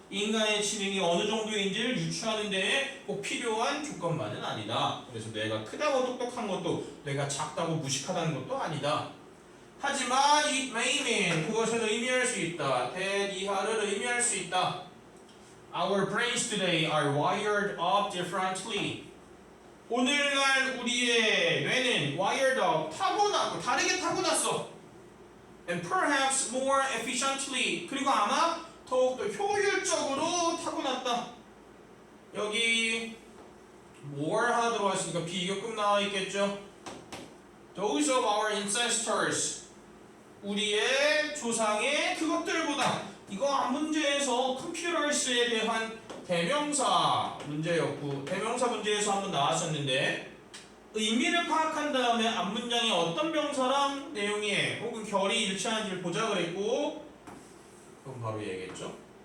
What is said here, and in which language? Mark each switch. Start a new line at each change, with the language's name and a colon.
Korean: 인간의 지능이 어느 정도인지를 유추하는 데에 꼭 필요한 조건만은 아니다. 그래서 뇌가 크다고 똑똑한 것도 뇌가 작다고 무식하다는 것도 아니다. 하지만
English: it may mean,
Korean: 그것을 의미할 수 있다. that 이하를 의미할 수 있다.
English: Our brains today are wired up differently.
Korean: 오늘날 우리의 뇌는
English: wired up,
Korean: 타고나고 다르게 타고났어.
English: And perhaps more efficiently,
Korean: 그리고 아마 더욱더 효율적으로 타고났다. 여기 more 하나 들어왔으니까 비교급 나와 있겠죠.
English: Those of our ancestors,
Korean: 우리의 조상의 그것들보다. 이거 문제에서 computers에 대한 대명사 문제였고, 대명사 문제에서 한번 나왔었는데 의미를 파악한 다음에 앞문장에 어떤 명사랑 내용이 혹은 결이 일치하는지를 보자 그랬고, 그럼 바로 얘기했죠.